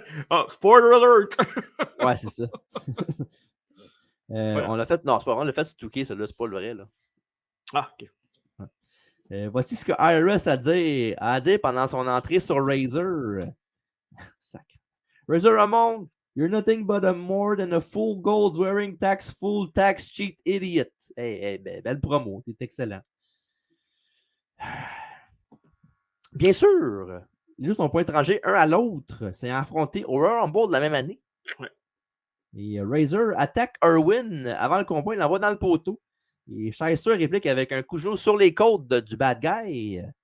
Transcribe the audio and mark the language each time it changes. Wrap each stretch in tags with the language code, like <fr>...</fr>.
<en>Oh, spoiler alert!</en> <fr>Ouais, c'est ça. On l'a fait. Non, c'est pas vrai, on l'a fait sur 2K, celui-là, c'est pas le vrai, là. Ah, ok. Voici ce que IRS a à dire pendant son entrée sur Razor. Sacre.</fr> <en>Razor Ramon, you're nothing but a more than a full gold wearing full tax cheat idiot.</en> <fr>Hey, belle promo, t'es excellent. Bien sûr, les deux sont pas étrangers un à l'autre. C'est affronté au Royal Rumble de la même année. Ouais. Et Razor attaque Irwin avant le combat, il l'envoie dans le poteau. Et Shyster réplique avec un coup de genou sur les côtes du bad guy.</fr>